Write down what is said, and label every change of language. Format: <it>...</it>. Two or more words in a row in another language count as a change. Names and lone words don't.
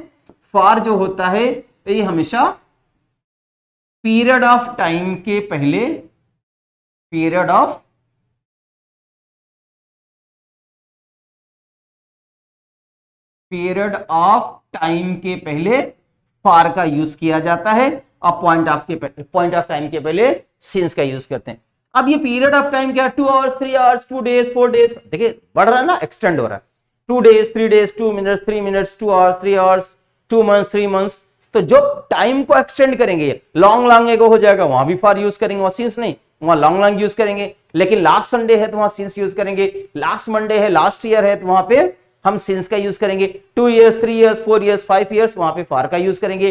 <hi>फार जो होता है ये हमेशा</hi> <en>period of time</en> <hi>के पहले,</hi> <en>period of time</en> <hi>के पहले फार का यूज किया जाता है और</hi> <en>point of time</en> <hi>के पहले सिंस का यूज करते हैं। अब ये</hi> <en>period of time</en> <hi>क्या है?</hi> <en>2 hours, 3 hours, 2 days, 4 days,</en> <hi>देखिए बढ़ रहा है ना, एक्सटेंड हो रहा है।</hi> <en>2 days, 3 days, 2 minutes, 3 minutes, 2 hours, 3 hours, 2 months, 3 months।</en> <hi>तो जो टाइम को एक्सटेंड करेंगे,</hi> <en>long long ago</en> <hi>हो जाएगा, वहां भी फार यूज करेंगे, वहां सिंस नहीं, वहां</hi> <en>long long</en> <hi>यूज करेंगे। लेकिन</hi> <en>last Sunday</en> <hi>है तो वहां सिंस यूज करेंगे,</hi> <en>last Monday</en> <hi>है,</hi> <en>last year</en> <hi>है तो वहां पे हम सिंस का यूज करेंगे।</hi> <en>2 years, 3 years, 4 years, 5 years,</en> <hi>वहां पे फार का यूज करेंगे।</hi>